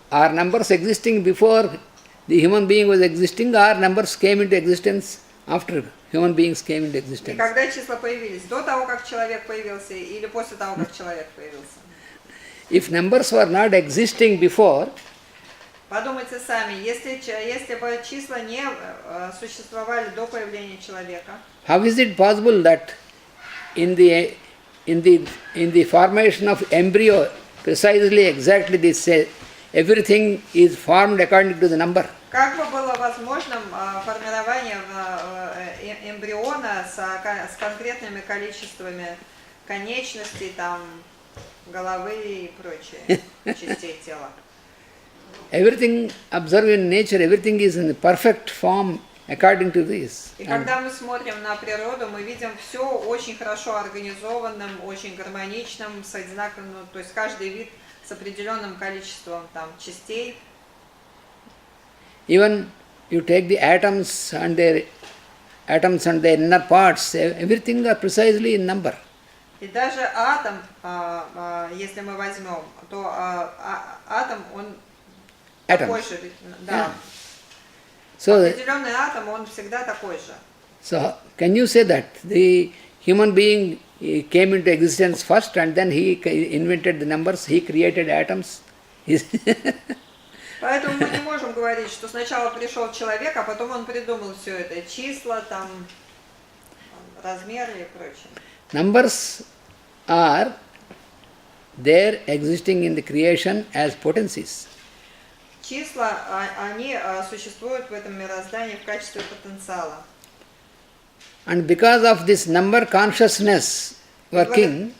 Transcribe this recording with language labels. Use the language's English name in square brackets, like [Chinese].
[English] Are numbers existing before the human being was existing, or numbers came into existence after human beings came into [Russian] И [English] existence. [Russian] когда числа появились? До того, как человек появился, или после того, как человек появился? [English] If numbers were not existing before, [Russian] Подумайте сами, если бы числа не существовали до появления человека, [English] how is it possible that in the formation of embryo, precisely exactly this everything is formed according to the number? [Russian] как бы было возможным формирование эмбриона с конкретными количествами конечностей, там, головы и прочее, частей тела? [English] Everything observed in nature, everything is in the perfect form according to this. [Russian] И когда мы смотрим на природу, мы видим все очень хорошо организованным, очень гармоничным, с одинаковым, то есть каждый вид с определенным количеством там частей. [English] Even you take the atoms and their inner parts, everything are precisely in number. [Russian] И даже атом, если мы возьмем, то атом, он такой же, да. [English] So, [Russian] Определенный атом, он всегда такой же. [English] so can you say that the human being came into existence first and then he invented the numbers, he created atoms? [Russian] Поэтому мы не можем говорить, что сначала пришел человек, а потом он придумал все это, числа, там, размеры и прочее. [English] Numbers are there existing in the creation as potencies. [Russian] Числа, они существуют в этом мироздании в качестве потенциала. [English] And because of this number consciousness working,